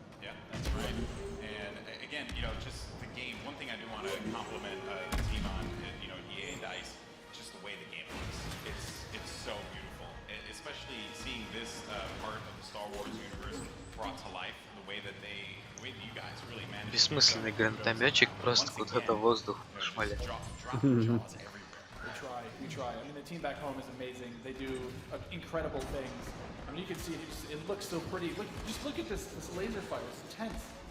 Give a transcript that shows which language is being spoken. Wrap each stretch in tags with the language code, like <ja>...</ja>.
<en>Yeah, that's right. And again, just the game. One thing I do want to compliment the team on, EA and DICE, just the way the game looks. It's so beautiful, especially seeing this part of the Star Wars universe brought to life. The way that you guys really managed.</en> <ru>Бессмысленный гранатометчик просто куда-то в воздух шмалит.</ru> <en>We try. I mean, the team back home is amazing. They do incredible things. I mean, you can see it looks so pretty. Just look at this laser fire. It's intense.</en>